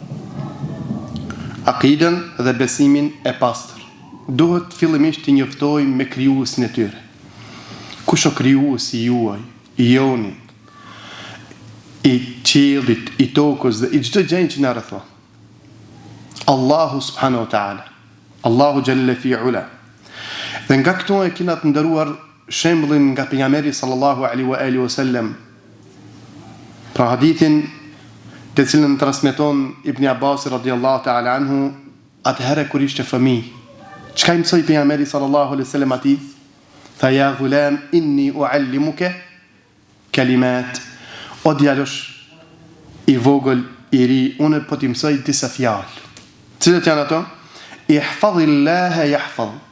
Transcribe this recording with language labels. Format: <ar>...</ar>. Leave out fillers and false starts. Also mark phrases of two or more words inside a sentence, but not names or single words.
<sq>Akiden dhe besimin e pastër. Duhet fillimisht t'i njoftojmë me krijuesin e tyre. Kush o krijuesi juaj, i joni, i qiellit, i tokës dhe i çdo gjë që na rrethon?</sq> <ar>الله سبحانه وتعالى الله جل في علاه.</ar> <sq>Dhe nga këtu e kena të nderuar shembullin nga pejgamberi</sq> <ar>صلى الله عليه وسلم.</ar> <sq>Pra hadithin të cilën transmeton Ibn Abbas</sq> <ar>رضي الله تعالى عنه,</ar> <sq>atëherë kur ishte fëmijë, çka i mësoi pejgamberi</sq> <ar>صلى الله عليه وسلم</ar> <sq>atij?</sq> <ar>Tha يا غلام إني أعلمك كلمات.</ar> <sq>O djalosh i vogël i ri, unë po t'i mësoj disa fjalë. Cilat janë ato?</sq> <ar>احفظ الله يحفظك.</ar>